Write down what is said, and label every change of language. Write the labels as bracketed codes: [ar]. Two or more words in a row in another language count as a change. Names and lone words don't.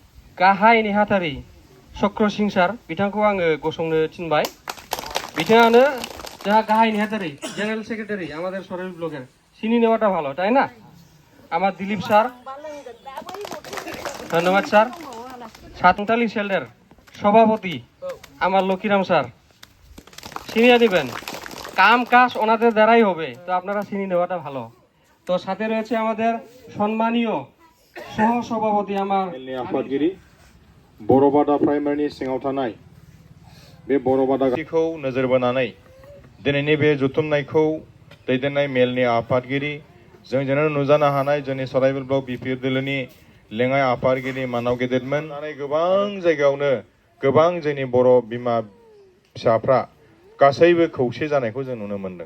[brx] गाहाय नेहाथारि चक्रसिं सार बिथांखौ आङो गसंनो थिनबाय। [bn] बिथाङानो যাহা [brx] गाहाय नेहाथारि [en] general secretary [bn] আমাদের সরাইল ব্লকের, চিনি নেওয়াটা ভালো তাই না? আমার দিলীপ স্যার, ধন্যবাদ স্যার। সাততালি সেলের সভাপতি আমার লক্ষ্মীরাম স্যার, চিনিয়ে দিবেন। কাম কাজ ওনাদের দ্বারাই হবে, তো আপনারা চিনি নেওয়াটা ভালো। তো সাথে রয়েছে আমাদের সম্মানীয় সহ সভাপতি আমার [brx] आफादगिरि बर'बादा प्राइमारिनि सिङाव थानाय बे बर'बादाखौ नोजोर बोनानै दिनैनि बे जथुमनायखौ दैदेननाय मेलनि आफादगिरि जोंजोंनो नुजानो हानाय जोंनि सराइबिल ब्लक बिपिएफ दोलोनि लेङाइ आफादगिरि मानाव गेदेरमोन गोबां जायगायावनो गोबां जोंनि बर' बिमा फिसाफ्रा गासैबो खौसे जानायखौ जों नुनो मोन्दों।